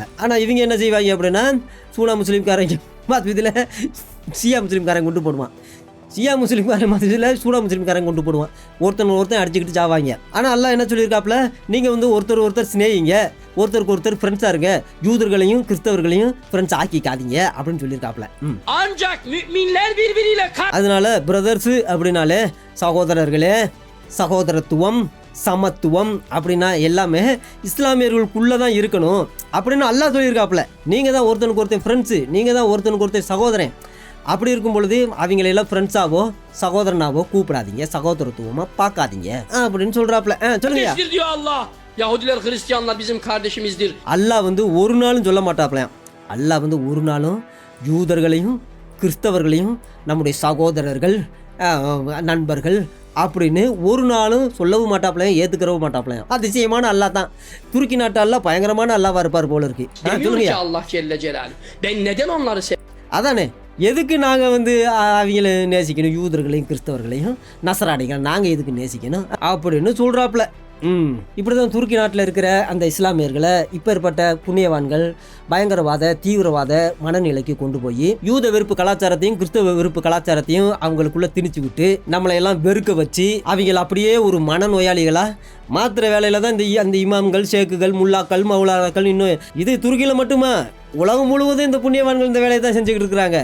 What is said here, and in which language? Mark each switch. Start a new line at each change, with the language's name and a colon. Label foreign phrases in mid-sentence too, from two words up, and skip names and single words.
Tamil: ஆனால் இவங்க என்ன செய்வாங்க அப்படின்னா சூனா முஸ்லீம்காரங்க இதில் சியா முஸ்லீம்காரங்க கொண்டு போடுவான். ஷியா முஸ்லீம்காரன் மதத்தில் சூடா முஸ்லீம்காரன் கொண்டு போடுவான், ஒருத்தன் அடிச்சுக்கிட்டு சாவாங்க. ஆனால் அல்லாஹ் என்ன சொல்லியிருக்காப்புல, நீங்கள் வந்து ஒருத்தர் சிநேகிங்க, ஒருத்தருக்கு ஒருத்தர் ஃப்ரெண்ட்ஸாக இருங்க, யூதர்களையும் கிறிஸ்தவர்களையும் ஃப்ரெண்ட்ஸ் ஆக்கிக்காதீங்க அப்படின்னு சொல்லியிருக்காப்புல.
Turkish: Ancak müminler birbiriyle
Tamil: அதனால பிரதர்ஸு அப்படின்னாலே சகோதரர்களே, சகோதரத்துவம், சமத்துவம் அப்படின்னா எல்லாமே இஸ்லாமியர்களுக்குள்ளே தான் இருக்கணும் அப்படின்னு அல்லாஹ் சொல்லியிருக்காப்புல. நீங்கள் தான் ஒருத்தனுக்கு ஒருத்தன் ஃப்ரெண்ட்ஸு, நீங்கள் தான் ஒருத்தனுக்கு ஒருத்தன் சகோதரன். அப்படி இருக்கும் பொழுது அவங்களெல்லாம் ஃப்ரெண்ட்ஸாவோ சகோதரனாவோ கூப்பிடாதீங்க, சகோதரத்துவமாக பார்க்காதீங்க அப்படின்னு சொல்கிறாப்புல. சொல்லுங்க.
Turkish: kardeştir diyor Allah. Yahudiler, Hristiyanlar bizim kardeşimizdir.
Tamil: அல்லாஹ் வந்து ஒரு நாளும் சொல்ல மாட்டாப்லையாம். அல்லாஹ் வந்து ஒரு நாளும் யூதர்களையும் கிறிஸ்தவர்களையும் நம்முடைய சகோதரர்கள், நண்பர்கள் அப்படின்னு ஒரு நாளும் சொல்லவும் மாட்டாப்லையும், ஏற்றுக்கிறவும் மாட்டாப்லையும். அதிசயமான அல்லாஹ் தான். துருக்கி நாட்டு அல்லாஹ் பயங்கரமான அல்லாஹ்வா இருப்பார் போல இருக்கு.
Turkish: Demiyor ki Allah Celle Celaluhu. Ben neden onları
Tamil: அதானே, எதுக்கு நாங்கள் வந்து அவங்கள நேசிக்கணும், யூதர்களையும் கிறிஸ்தவர்களையும் நசராடிகள் நாங்கள் எதுக்கு நேசிக்கணும் அப்படின்னு சொல்கிறாப்புல. இப்படி தான் துருக்கி நாட்டில் இருக்கிற அந்த இஸ்லாமியர்களை இப்பேற்பட்ட புண்ணியவான்கள் பயங்கரவாத தீவிரவாத மனநிலைக்கு கொண்டு போய் யூத வெறுப்பு கலாச்சாரத்தையும் கிறிஸ்தவ வெறுப்பு கலாச்சாரத்தையும் அவங்களுக்குள்ள திணிச்சு விட்டு நம்மளையெல்லாம் வெறுக்க வச்சு அவங்கள அப்படியே ஒரு மனநோயாளிகளாக மாத்திர வேலையில் தான் அந்த இமாம்கள், ஷேக்குகள், முல்லாக்கள், மௌலாக்கள், இன்னும் இது துருக்கியில் மட்டுமா உலகம் முழுவதும் இந்த புண்ணியவான்கள் இந்த வேலையை தான் செஞ்சுக்கிட்டு இருக்கிறாங்க.